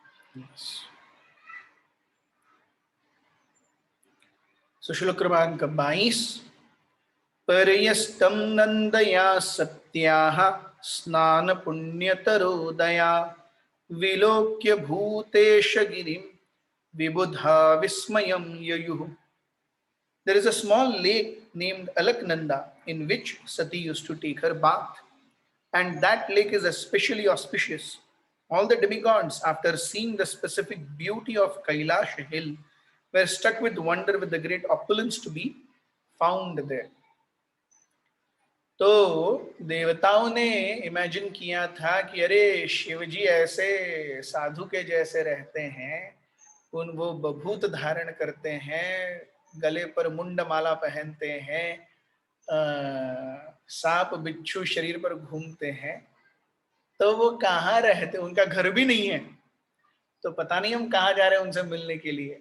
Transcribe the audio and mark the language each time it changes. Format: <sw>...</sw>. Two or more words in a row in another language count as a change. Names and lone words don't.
<hi>श्लोक क्रमांक 22।</hi> <sa>पर्यस्तम नंदया सत्याः स्नान पुण्यतरोदया विलोक्य भूतेश गिरिं विबुधा विस्मयं ययुः।</sa> <en>There is a small lake named Alaknanda in which Sati used to take her bath, and that lake is especially auspicious. All the demigods, after seeing the specific beauty of Kailash hill, were struck with wonder with the great opulence to be found there.</en> <hi>तो देवताओं ने इमेजिन किया था कि अरे शिव जी ऐसे साधु के जैसे रहते हैं, उन वो बभूत धारण करते हैं, गले पर मुंड माला पहनते हैं, सांप बिच्छू शरीर पर घूमते हैं, तो वो कहाँ रहते, उनका घर भी नहीं है, तो पता नहीं हम कहाँ जा रहे हैं उनसे मिलने के लिए।</hi>